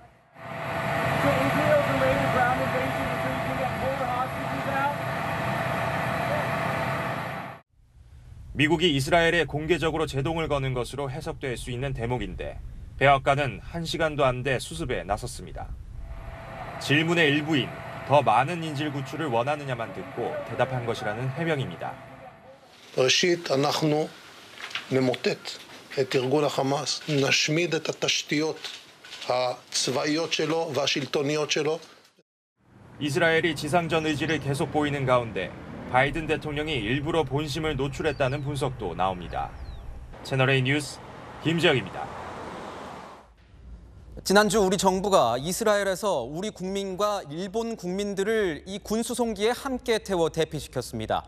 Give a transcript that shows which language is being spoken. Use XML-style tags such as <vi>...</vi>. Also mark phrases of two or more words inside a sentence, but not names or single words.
<ko>미국이 이스라엘에 공개적으로 제동을 거는 것으로 해석될 수 있는 대목인데 백악관은 1시간도 안 돼 수습에 나섰습니다. 질문의 일부인 더 많은 인질 구출을 원하느냐만 듣고 대답한 것이라는 해명입니다.</ko> <he>ראשית, אנחנו נמוטט את ארגון החמאס, נשמיד את התשתיות הצבאיות שלו והשלטוניות שלו.</he> <ko>이스라엘이 지상전 의지를 계속 보이는 가운데 바이든 대통령이 일부러 본심을 노출했다는 분석도 나옵니다. 채널A 뉴스 김재혁입니다. 지난주 우리 정부가 이스라엘에서 우리 국민과 일본 국민들을 이 군수송기에 함께 태워 대피시켰습니다.</ko>